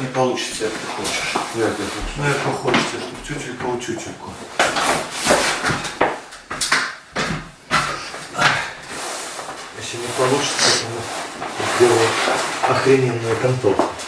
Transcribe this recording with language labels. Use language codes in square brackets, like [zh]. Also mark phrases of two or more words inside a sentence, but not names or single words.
[ru] получится, [uk] як ти хочеш. Як я хочу. Ну, як хочеться, щоб тютелька у тютельку. [ru] Если не получится, то мы сделаем охрененную конторку.